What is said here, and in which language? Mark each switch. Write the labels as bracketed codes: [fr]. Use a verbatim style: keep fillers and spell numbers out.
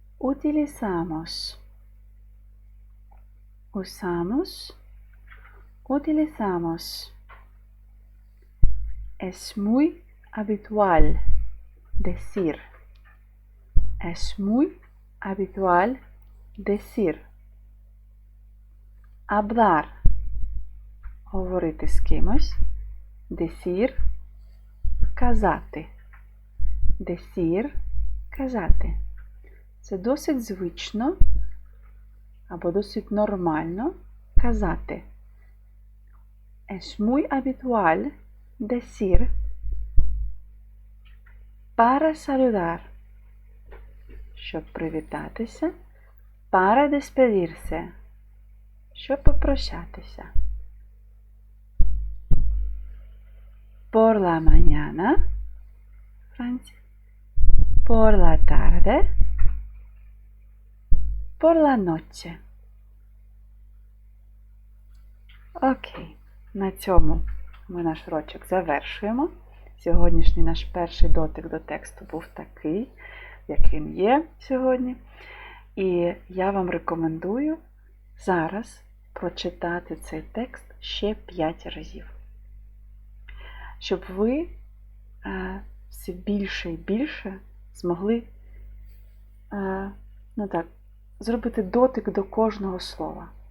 [es] Utilizamos, usamos, utilizamos. Es muy habitual decir, es muy habitual decir. Hablar, [uk] говорити з кимось, [es] decir, [uk] казати, decir, казати. Це досить звично або досить нормально казати. [es] Es muy habitual decir para saludar, [uk] щоб привітатися, [es] para despedirse, [uk] щоб попрощатися. [es] Por la mañana, Francia. Por la tarde, por la noche. [uk] Окей, на цьому ми наш урочок завершуємо. Сьогоднішній наш перший дотик до тексту був такий, як він є сьогодні. І я вам рекомендую зараз прочитати цей текст ще п'ять разів, щоб ви е, все більше і більше змогли е, ну так, зробити дотик до кожного слова.